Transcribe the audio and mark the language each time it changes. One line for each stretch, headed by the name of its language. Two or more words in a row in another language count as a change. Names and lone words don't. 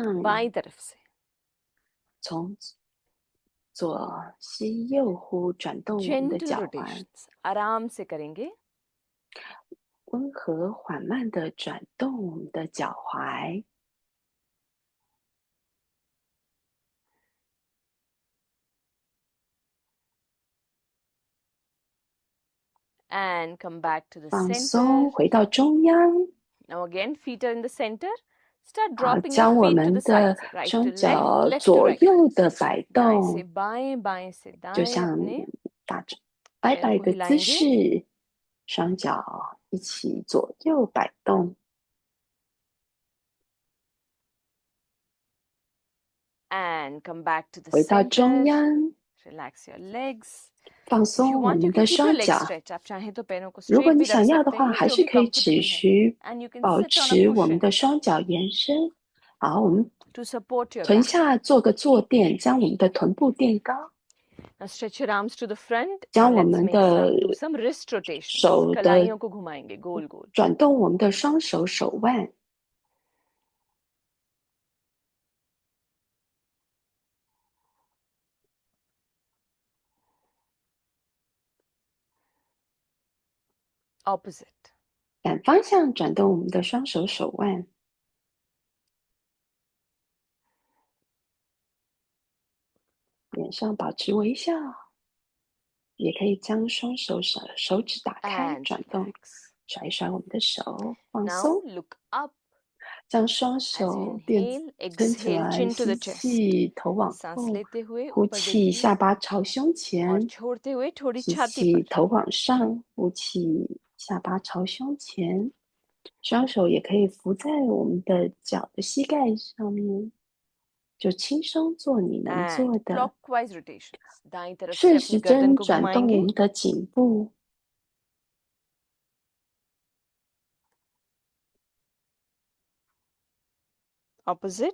Hindi: बाईं तरफ से.
Chinese: 从左吸右呼，转动我们的
English: Gentle
Chinese: 脚踝，
Hindi: rotations. आराम से करेंगे.
Chinese: 温和缓慢的转动我们的脚踝。
English: And come back to the
Chinese: 放
English: center.
Chinese: 松，回到中央。
English: Now again, feet are in the center. Start
Chinese: 好，
English: dropping your
Chinese: 将我
English: feet to
Chinese: 们
English: the
Chinese: 的
English: sides. Right
Chinese: 双
English: to left,
Chinese: 脚
English: left to
Chinese: 左
English: right.
Chinese: 右的摆
Hindi: दाएं से
Chinese: 动，
Hindi: बाएं, बाएं से
Chinese: 就
Hindi: दाएं
Chinese: 像
Hindi: अपने
Chinese: 打拜
Hindi: पैरों
Chinese: 拜
Hindi: को
Chinese: 的姿
Hindi: हिलाएंगे.
Chinese: 势，双脚一起左右摆动。
English: And come back to the
Chinese: 回到中
English: center.
Chinese: 央，
English: Relax your legs.
Chinese: 放
English: If you
Chinese: 松我
English: want, you
Chinese: 们
English: can
Chinese: 的
English: keep your
Chinese: 双
English: legs
Chinese: 脚。
English: stretched.
Hindi: आप चाहें तो पैरों को
Chinese: 如果
Hindi: straight
Chinese: 你
Hindi: भी रख
Chinese: 想要的
Hindi: सकते
Chinese: 话，
Hindi: हैं
Chinese: 还
Hindi: जो
Chinese: 是
Hindi: भी
Chinese: 可以持
Hindi: comfortable है.
Chinese: 续
English: And you can
Chinese: 保
English: sit on a
Chinese: 持我们
English: cushion
Chinese: 的双脚延伸。好，我们
English: to support your
Chinese: 臀
English: back.
Chinese: 下做个坐垫，将我们的臀部垫高，
English: Now stretch your arms to the front.
Chinese: 将
English: And
Chinese: 我
English: let's
Chinese: 们
English: make
Chinese: 的
English: do some wrist rotations.
Chinese: 手的
Hindi: कलाइयों को घुमाएंगे गोल गोल.
Chinese: 转动我们的双手手腕。
English: Opposite.
Chinese: 反方向转动我们的双手手腕，脸上保持微笑，也可以将双手手指打开
English: And
Chinese: 转动，
English: relax.
Chinese: 甩一甩我们的手，放
English: Now
Chinese: 松，
English: look up.
Chinese: 将双
English: As you
Chinese: 手垫
English: inhale,
Chinese: 撑起
English: exhale
Chinese: 来，
English: chin to
Chinese: 吸
English: the chest.
Chinese: 气，头往
Hindi: सांस
Chinese: 后，
Hindi: लेते हुए
Chinese: 呼
Hindi: ऊपर
Chinese: 气，
Hindi: देखिए
Chinese: 下巴朝胸
Hindi: और
Chinese: 前，
Hindi: छोड़ते हुए थोड़ी
Chinese: 吸
Hindi: छाती
Chinese: 气，
Hindi: पर.
Chinese: 头往上，呼气，下巴朝胸前，双手也可以扶在我们的脚的膝盖上面，就轻松做你能
English: And
Chinese: 做的。
English: clockwise rotations.
Hindi: दाईं तरफ से
Chinese: 顺
Hindi: अपनी
Chinese: 时
Hindi: गर्दन
Chinese: 针
Hindi: को
Chinese: 转动我
Hindi: घुमाएंगे.
Chinese: 们的颈部，
English: Opposite.